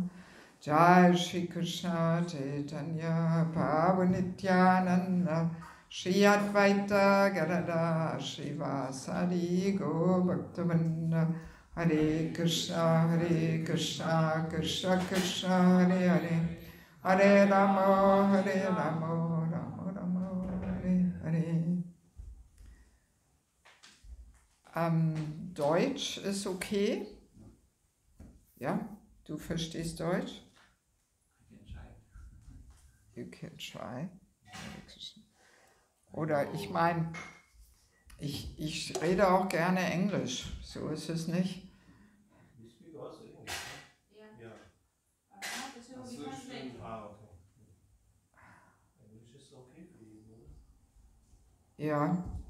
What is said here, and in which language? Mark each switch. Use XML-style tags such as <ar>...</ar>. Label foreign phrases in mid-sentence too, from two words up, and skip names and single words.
<sa>Jai Shri Krishna Chaitanya Pavanityananda Shri Advaita Gadada Srivasadi Go Bhaktivinoda Hare Krishna Krishna Krishna Hare Hare Hare Rama Rama Rama Hare Hare.</sa> <de>Deutsch ist okay? Ja, du verstehst Deutsch?</de> <en>You can try.</en> <de>Oder ich meine, ich rede auch gerne Englisch, so ist es nicht. Ja.</de>